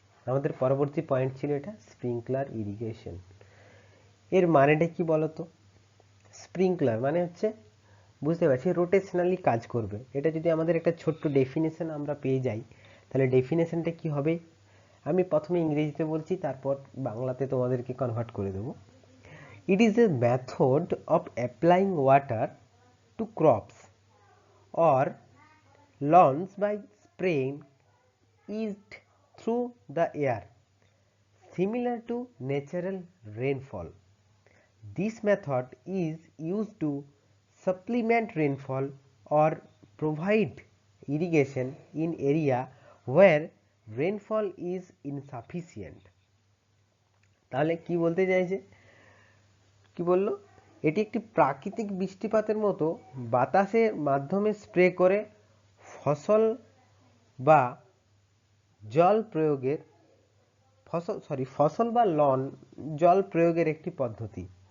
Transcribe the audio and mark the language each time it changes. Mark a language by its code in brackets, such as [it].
[bn] আমাদের পরবর্তী পয়েন্ট ছিল এটা, স্প্রিংকলার ইরিগেশন। এর মানেটা কি বলতো? স্প্রিংকলার মানে হচ্ছে, বুঝতে পারছি, রোটেশনালি কাজ করবে। এটা যদি আমাদের একটা ছোট্ট ডেফিনেশন আমরা পেয়ে যাই, তাহলে ডেফিনেশনটা কি হবে? আমি প্রথমে ইংরেজিতে বলছি, তারপর বাংলাতে তোমাদেরকে কনভার্ট করে দেবো। [en] It is a method of applying water to crops or lawns by spraying it through the air, similar to natural rainfall. This method is used to supplement rainfall or provide irrigation in area where rainfall is insufficient. [bn] তাহলে কি বলতে চাইছে? কি বললো? এটি একটি প্রাকৃতিক বৃষ্টিপাতের মতো বাতাসের মাধ্যমে স্প্রে করে ফসল বা জল প্রয়োগের ফসল বা লন জল প্রয়োগের একটি পদ্ধতি।